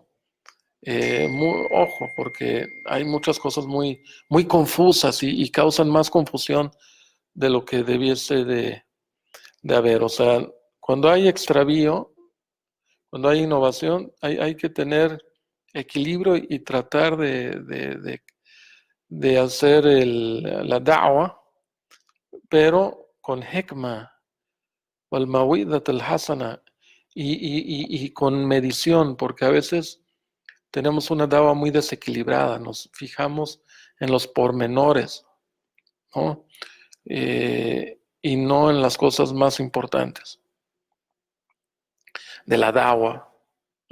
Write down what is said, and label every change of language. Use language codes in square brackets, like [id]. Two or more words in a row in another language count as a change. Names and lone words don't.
[es] Ojo, porque hay muchas cosas muy, muy confusas y causan más confusión de lo que debiese de haber. O sea, cuando hay extravío, cuando hay innovación, hay que tener equilibrio y tratar de hacer la da'wa, pero con [ar] حكمة والموعظة الحسنة, [es] y con medición, porque a veces tenemos una da'wa muy desequilibrada, nos fijamos en los pormenores, ¿no? Y no en las cosas más importantes de la da'wa.